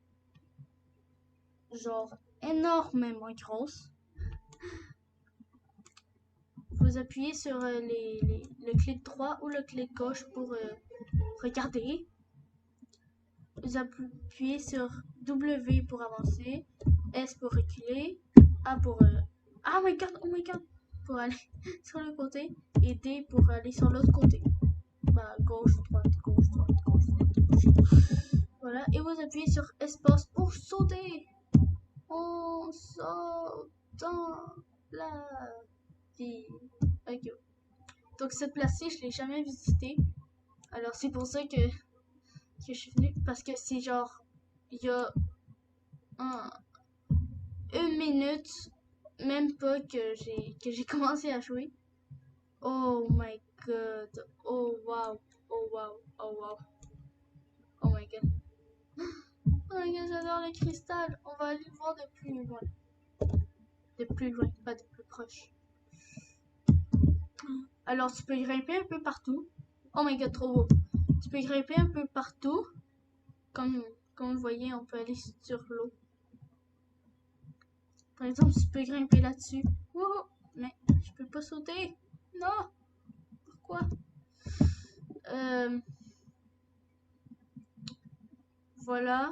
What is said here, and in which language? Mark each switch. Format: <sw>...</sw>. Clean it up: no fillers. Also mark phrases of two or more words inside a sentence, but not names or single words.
<fr>Genre, énormément grosse. Vous appuyez sur le clic droit ou le clic gauche pour regarder. vous appuyez sur W pour avancer, S pour reculer, A pour</fr> <en>oh my god,</en> <fr>pour aller sur le côté, et D pour aller sur l'autre côté. Bah, gauche, droite, gauche, droite, gauche, droite, gauche. Voilà, et vous appuyez sur espace pour sauter. On saute dans la vie. Ok. Donc cette place-ci, je l'ai jamais visitée. Alors c'est pour ça que je suis venue. Parce que c'est genre, il y a une minute, même pas que j'ai commencé à jouer.</fr> <en>Oh my god. Oh wow. Oh wow. Oh wow. Oh my god. Oh my god,</en> <fr>j'adore le cristal. On va aller le voir de plus loin. De plus loin, pas de plus proche. Alors tu peux grimper un peu partout.</fr> <en>Oh my god,</en> <fr>trop beau. Tu peux grimper un peu partout. Comme vous voyez, on peut aller sur l'eau. Par exemple, tu peux grimper là-dessus. Wouhou! Mais je peux pas sauter. Non! Pourquoi? Voilà.</fr>